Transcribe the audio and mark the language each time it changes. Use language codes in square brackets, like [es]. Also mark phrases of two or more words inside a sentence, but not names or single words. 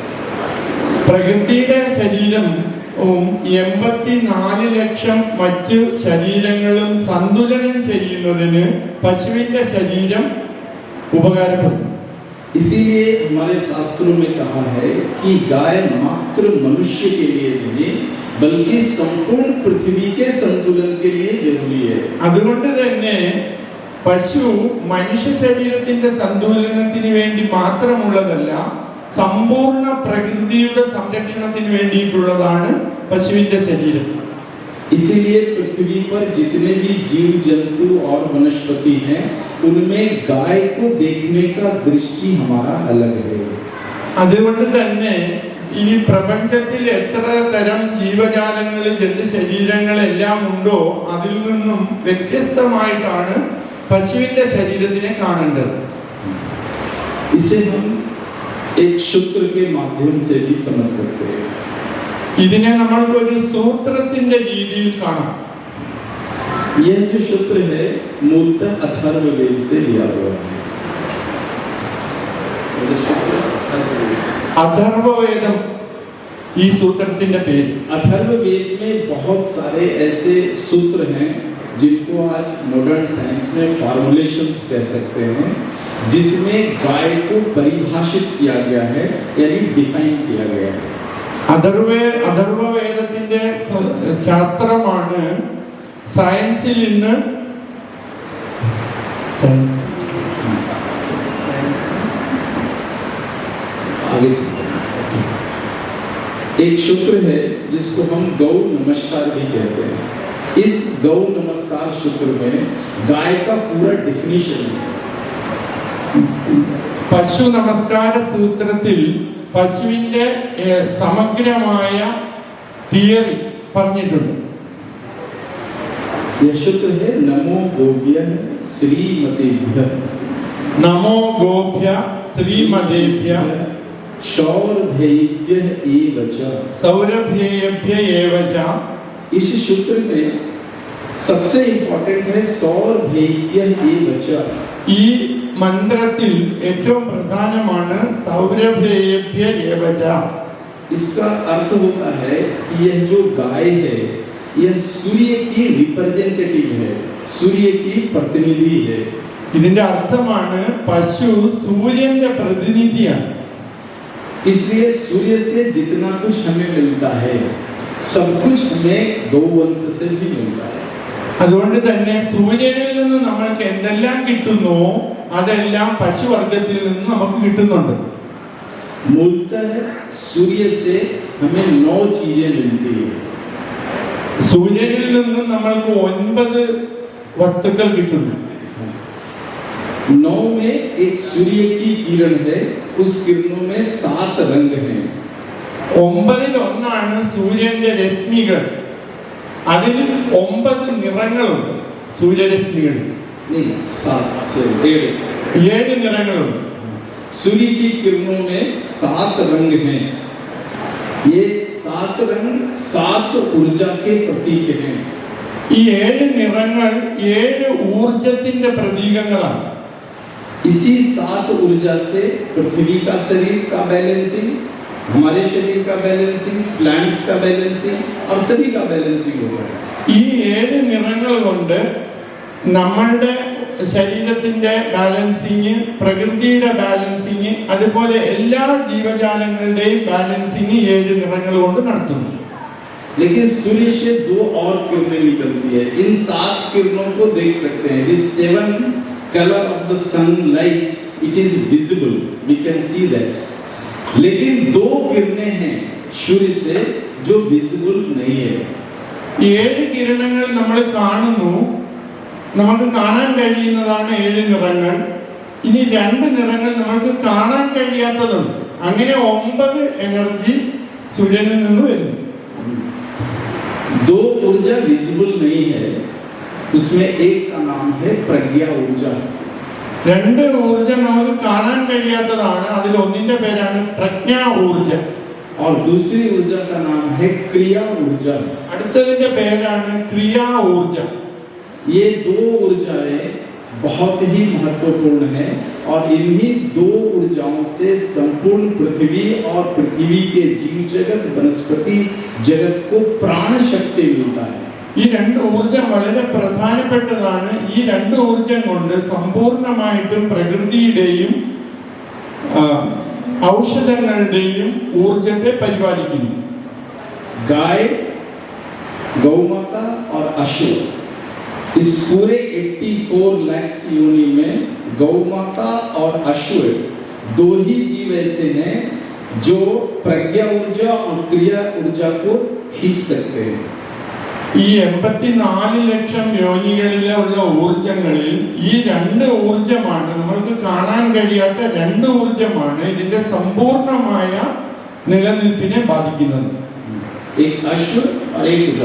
[ml] പ്രകൃതിയുടെ ശരീരം 84 ലക്ഷം മറ്റു ശരീരങ്ങളും സന്തുലനം ചെയ്യുന്നതിന് പശുവിന്റെ ശരീരം ഉപകാരപ്പെടും. [hi] इसीलिए हमारे शास्त्रों में कहा है कि गाय मात्र मनुष्य के लिए नहीं बल्कि संपूर्ण पृथ्वी के संतुलन के लिए जरूरी है. [ml] അതുകൊണ്ട് തന്നെ പശു മനുഷ്യ ശരീരത്തിന്റെ സന്തുലനത്തിന് വേണ്ടി മാത്രമുള്ളതല്ല, സമ്പൂർണ്ണ പ്രകൃതിയുടെ സംരക്ഷണത്തിന് വേണ്ടിയിട്ടുള്ളതാണ് പശുവിന്റെ ശരീരം. [hi] इसीलिए पृथ्वी पर जितने भी जीव जंतु और वनस्पति हैं उनमें गाय को देखने का दृष्टि हमारा अलग है. [ml] അതുകൊണ്ട് തന്നെ ഈ പ്രപഞ്ചത്തിൽ എത്ര തരം ജീവജാലങ്ങൾ, ജന്തു ശരീരങ്ങളെല്ലാം ഉണ്ടോ അതിൽ നിന്നും വ്യത്യസ്തമായിട്ടാണ് പശുവിന്റെ ശരീരത്തിനെ കാണേണ്ടത്. [hi] इसे हम एक सूत्र के माध्यम से भी समझ सकते हैं. [ml] ഇതിനെ നമ്മൾക്ക് ഒരു സൂത്രത്തിന്റെ രീതിയിൽ കാണാം. [hi] यह जो सूत्र है मूलतः अथर्ववेद से लिया हुआ है. [ml] അഥർവവേദം ഈ സൂത്രത്തിന്റെ പേര്. [hi] अथर्ववेद में बहुत सारे ऐसे सूत्र हैं जिनको आज [en] modern science [hi] में फॉर्मुलेशंस कह सकते हैं, जिसमें गाय को परिभाषित किया गया है यानी डिफाइन किया गया है. [ml] അഥർവവേദത്തിന്റെ ശാസ്ത്രമാണ് സയൻസിൽ ഇന്ന് [hi] एक सूत्र है जिसको हम गौ नमस्कार भी कहते हैं. इस गौ नमस्कार सूत्र में गाय का पूरा डिफिनीशन है. [ml] പശു നമസ്കാര സൂത്രത്തിൽ പശുവിന്റെ സമഗ്രമായ തിയറി പറഞ്ഞിട്ടുണ്ട്. [hi] यह सूत्र है [sa] नमो गोभ्यः श्रीमतेभ्यः. नमो गोभ्य श्रीमतेभ्य सौरभ्येभ्यः एव च. सौरभ्येभ्य एव च. [hi] इस सूत्र में सबसे इंपॉर्टेंट है [sa] सौर भेद्य ये बचा। [ml] ഈ മന്ത്രത്തിൽ ഏറ്റവും പ്രധാനമാണ് [sa] सौरभेयभ्य एवच. [hi] इसका अर्थ होता है कि यह जो गाय है यह सूर्य की रिप्रेजेंटेटिव है, सूर्य की प्रतिनिधि है. [ml] ഇതിന്റെ അർത്ഥമാണ് പശു സൂര്യന്റെ പ്രതിനിധിയാണ്. [hi] इसलिए सूर्य से जितना कुछ हमें मिलता है सब कुछ हमें गौवंश से भी मिलता है. [ml] അതുകൊണ്ട് തന്നെ സൂര്യനിൽ നിന്ന് നമുക്ക് എന്തെല്ലാം കിട്ടുന്നു അതെല്ലാം പശുവർഗത്തിൽ നിന്ന് നമുക്ക് കിട്ടുന്നുണ്ട്. [hi] मूलतः सूर्य से हमें 9 चीजें मिलती है. [ml] സൂര്യനിൽ നിന്ന് നമ്മൾക്ക് 9 വസ്തുക്കൾ കിട്ടുന്നു. [hi] 9 में एक सूर्य की किरण है, उस किरणों में 7 रंग हैं. [ml] 9-ൽ ഒന്നാണ് സൂര്യന്റെ രശ്മികൾ. അതിൽ 9 നിറങ്ങളുണ്ട് സൂര്യരശ്മികളിൽ. [hi] नहीं 7 से [ml] 7 നിറങ്ങളുണ്ട്. [hi] सूर्य की किरणों में 7 रंग हैं. ये 7 रंग 7 ऊर्जा के प्रतीक हैं. [ml] ഈ 7 നിറങ്ങൾ 7 ഊർജത്തിന്റെ പ്രതീകങ്ങളാണ്. [hi] इसी 7 ऊर्जा से पृथ्वी का शरीर का बैलेंसिंग, हमारे शरीर का बैलेंसिंग, प्लांट्स का बैलेंसिंग और सभी का बैलेंसिंग होता है. [ml] ഈ 7 നിറങ്ങൾ കൊണ്ട് നമ്മളുടെ ശരീരത്തിന്റെ ബാലൻസിങ്, പ്രകൃതിയുടെ ബാലൻസിങ്, അതുപോലെ എല്ലാ ജീവജാലങ്ങളുടെയും ബാലൻസിങ് 7 നിറങ്ങൾ കൊണ്ട് നടത്തുന്നു. [hi] लेकिन सूर्य से 2 और किरणें निकलती है. इन 7 किरणों को देख सकते हैं. [en] This 7 color of the sunlight, it is visible, we can see that. [hi] लेकिन 2 किरणें हैं सूर्य से जो visible नहीं है. [ml] 7 കിരണങ്ങൾ നമ്മൾ കാണുന്നു, നമുക്ക് കാണാൻ കഴിയുന്നതാണ് 7 നിറങ്ങൾ. ഇനി 2 നിറങ്ങൾ നമുക്ക് കാണാൻ കഴിയാത്തതുണ്ട്. അങ്ങനെ 9 എനർജി സൂര്യനിൽ നിന്ന് വരുന്നു. [hi] 2 ऊर्जा विजिबल नहीं है, उसमें एक का नाम है प्रज्ञा ऊर्जा. [ml] 2 ഊർജം നമുക്ക് കാണാൻ കഴിയാത്തതാണ്. അതിൽ ഒന്നിന്റെ പേരാണ് പ്രജ്ഞാ ഊർജം. [hi] और दूसरी ऊर्जा का नाम है क्रिया ऊर्जा. [ml] അടുത്തതിന്റെ പേരാണ് ക്രിയാ ഊർജം. [hi] ये 2 ऊर्जाएं बहुत ही महत्वपूर्ण हैं और इन्हीं 2 ऊर्जाओं से संपूर्ण पृथ्वी और पृथ्वी के जीव जगत, वनस्पति जगत को प्राण शक्ति मिलता है. [ml] ഈ 2 ഊർജം വളരെ പ്രധാനപ്പെട്ടതാണ്. ഈ 2 ഊർജം കൊണ്ട് സമ്പൂർണ്ണമായിട്ടും പ്രകൃതിയുടെയും ഔഷധങ്ങളുടെയും ഊർജത്തെ പരിപാലിക്കുന്നു. [hi] गाय, गौमाता और अश्व, इस पूरे 84 लाख योनि में गौमाता और अश्व 2 ही जीव ऐसे हैं जो प्रज्ञा ऊर्जा और क्रिया ऊर्जा को खींच सकते हैं. [ml] ഈ 84 ലക്ഷം യോനികളിലുള്ള ഊർജങ്ങളിൽ ഈ 2 ഊർജമാണ്, നമ്മൾക്ക് കാണാൻ കഴിയാത്ത 2 ഊർജമാണ് ഇതിന്റെ സമ്പൂർണമായ നിലനിൽപ്പിനെ ബാധിക്കുന്നത്. [hi] एक अश्व और एक गाय.